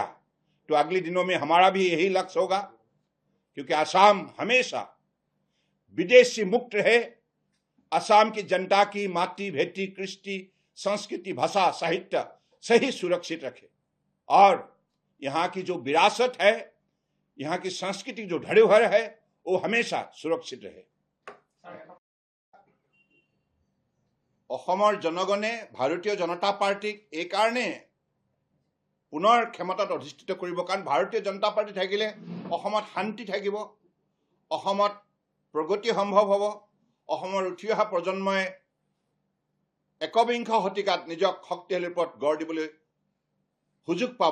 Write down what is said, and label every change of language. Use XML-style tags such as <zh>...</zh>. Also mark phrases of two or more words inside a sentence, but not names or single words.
<hi>तो अगले दिनों में हमारा भी यही लक्ष्य होगा, क्योंकि असम हमेशा विदेश से मुक्त रहे, असम की जनता की मातृ भेटी कृष्टि संस्कृति भाषा साहित्य सही सुरक्षित रखे और यहाँ की जो विरासत है, यहाँ की संस्कृति जो धरोहर है वो हमेशा सुरक्षित रहे।</hi> <as>অসমৰ জনগণে ভাৰতীয় জনতা পাৰ্টিক এই কাৰণে পুনৰ ক্ষমতাত অধিষ্ঠিত কৰিব, কাৰণ ভাৰতীয় জনতা পাৰ্টি থাকিলে অসমত শান্তি থাকিব, অসমত প্ৰগতি সম্ভৱ হ'ব, অসমৰ উঠি অহা প্ৰজন্মই একবিংশ শতিকাত নিজক শক্তিশালী ৰূপত গঢ় দিবলৈ সুযোগ পাব।</as>